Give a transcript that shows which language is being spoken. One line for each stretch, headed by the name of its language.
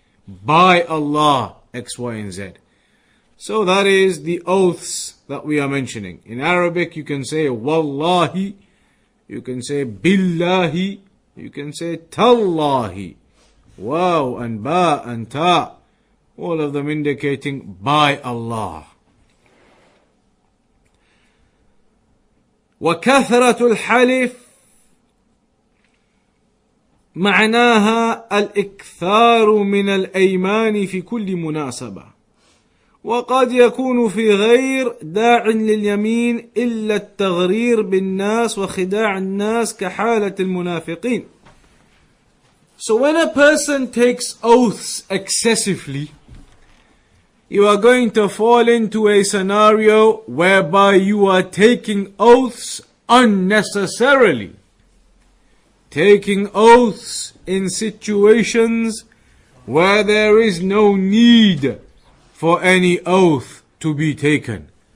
English: By Allah, X, Y, and Z. So that is the oaths that we are mentioning. In Arabic, you can say wallahi, you can say billahi, you can say tallahi, waw and ba and ta, all of them indicating by Allah.
Arabic: وكثرة الحلف معناها الإكثار من الأيمان في كل مناسبة. وقد يكون في غير داع لليمين إلا التغرير بالناس وخداع الناس كحالة المنافقين.
English: So when a person takes oaths excessively, you are going to fall into a scenario whereby you are taking oaths unnecessarily. Taking oaths in situations where there is no need for any oath to be taken.